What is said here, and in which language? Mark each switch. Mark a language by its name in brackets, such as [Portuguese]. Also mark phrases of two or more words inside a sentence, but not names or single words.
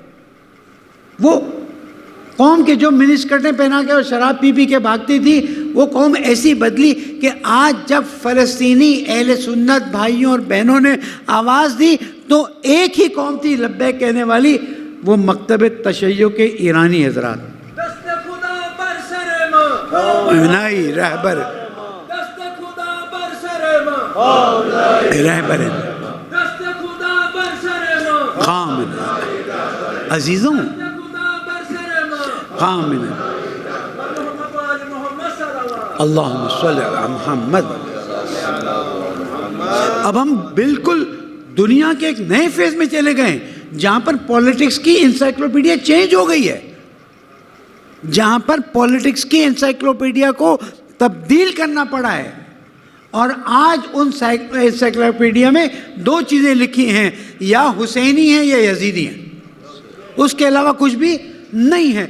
[Urdu] وہ قوم کے جو منی اسکرٹیں پہنا کے اور شراب پی پی کے بھاگتی تھی، وہ قوم ایسی بدلی کہ آج جب فلسطینی اہل سنت بھائیوں اور بہنوں نے آواز دی تو ایک ہی قوم تھی لبیک کہنے والی، وہ مکتب تشیع کے ایرانی حضرات۔ [Persian] دست خدا بر سر ما، [Urdu] نہیں رہبر، [Persian] دست خدا بر سر ما، [Urdu] رہبر [Persian] دست خدا بر سر ما، [Urdu] خامن، عزیزوں [Persian] دست خدا بر سر ما، [Urdu] خامن، [Arabic] محمد و آل محمد صلی اللہ۔ اللہم صلی علی محمد۔ [Urdu] اب ہم بالکل دنیا کے ایک نئے فیز میں چلے گئے ہیں جہاں پر پولیٹکس کی [English] encyclopedia change [Urdu] ہو گئی ہے، جہاں پر پولیٹکس کی انسائکلوپیڈیا کو تبدیل کرنا پڑا ہے، اور آج ان انسائکلوپیڈیا میں دو چیزیں لکھی ہیں، یا حسینی ہیں یا یزیدی ہیں، اس کے علاوہ کچھ بھی نہیں ہے۔